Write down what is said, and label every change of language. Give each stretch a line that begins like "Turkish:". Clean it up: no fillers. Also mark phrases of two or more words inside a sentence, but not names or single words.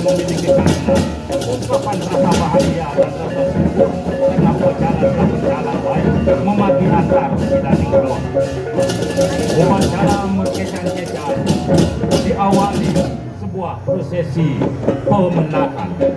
Indonesian: memiliki makna ungkapan rasa bahagia dan rasa syukur karena upacara telah berjalan baik memadu antar kita di kelon. Upacara mokecang-kecang diawali sebuah prosesi pemenakan.